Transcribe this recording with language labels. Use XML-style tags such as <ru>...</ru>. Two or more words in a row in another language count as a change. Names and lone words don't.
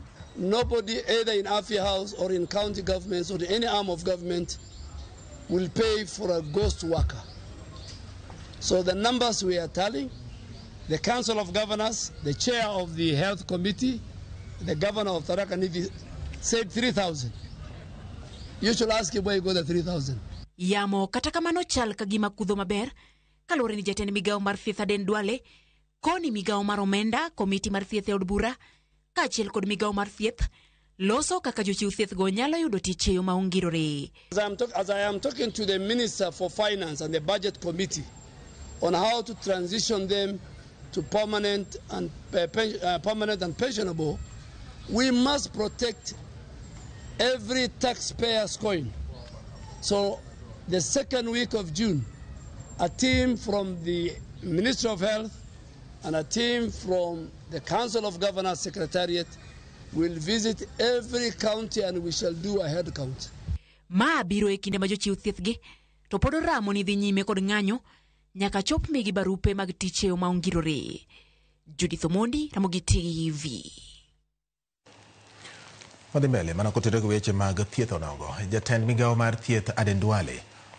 <en>Nobody, either in Afia House or in county governments or any arm of government, will pay for a ghost worker. So the numbers we are telling, the Council of Governors, the chair of the Health Committee, the governor of Tharaka Nithi said 3,000. You should ask him where you got the 3,000.</en> <luo>Yamo kata kamano chal kagima kudho maber kalore ni jatend migawo mar thieth Aden Duale koni migawo mar omenda komiti mar thieth e od bura kaachiel kod migawo mar thieth loso kaka jochiw thieth go nyalo yudo tich e yo ma ongirore.</luo> <en>As I am talking to the Minister for Finance and the Budget Committee on how to transition them to permanent and pensionable, we must protect every taxpayer's coin. So the second week of June, a team from the Ministry of Health and a team from the Council of Governors Secretariat will visit every county and we shall do a head count.</en> <luo>Ma biro e kinde ma jochiw thieth gi to pod ramo ni dhi nyime kod ng'anyo nyaka chop migi barupe mag tich e yo ma ongirore. Judith Omondi, Ramogi TV. Wadhi mbele mana kotere weche mag thieth onogo. Jatend migawo mar thieth Aden Duale</luo>